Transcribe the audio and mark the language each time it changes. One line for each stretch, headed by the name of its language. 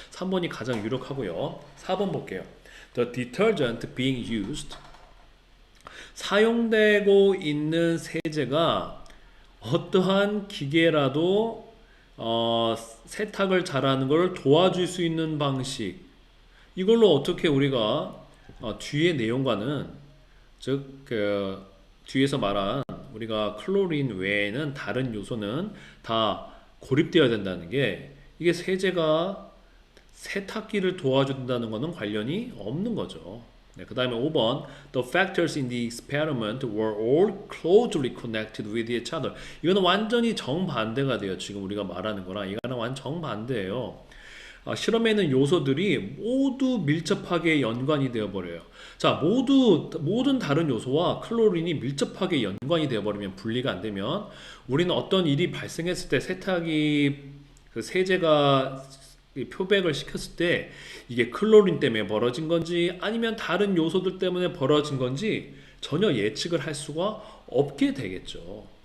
Korean: 3번이 가장 유력하고요. 4번 볼게요.
English: The detergent being used,
Korean: 사용되고 있는 세제가 어떠한 기계라도 세탁을 잘하는 걸 도와줄 수 있는 방식, 이걸로 어떻게 우리가 뒤의 내용과는, 즉 뒤에서 말한 우리가 클로린 외에는 다른 요소는 다 고립되어야 된다는 게, 이게 세제가 세탁기를 도와준다는 것은 관련이 없는 거죠. 네, 그 다음에 5번
English: The factors in the experiment were all closely connected with each other.
Korean: 이거는 완전히 정반대가 돼요. 지금 우리가 말하는 거랑 이거는 완전 정반대예요. 실험에 있는 요소들이 모두 밀접하게 연관이 되어버려요. 자, 모든 다른 요소와 클로린이 밀접하게 연관이 되어버리면, 분리가 안 되면, 우리는 어떤 일이 발생했을 때 세탁이 그 세제가 표백을 시켰을 때 이게 클로린 때문에 벌어진 건지 아니면 다른 요소들 때문에 벌어진 건지 전혀 예측을 할 수가 없게 되겠죠.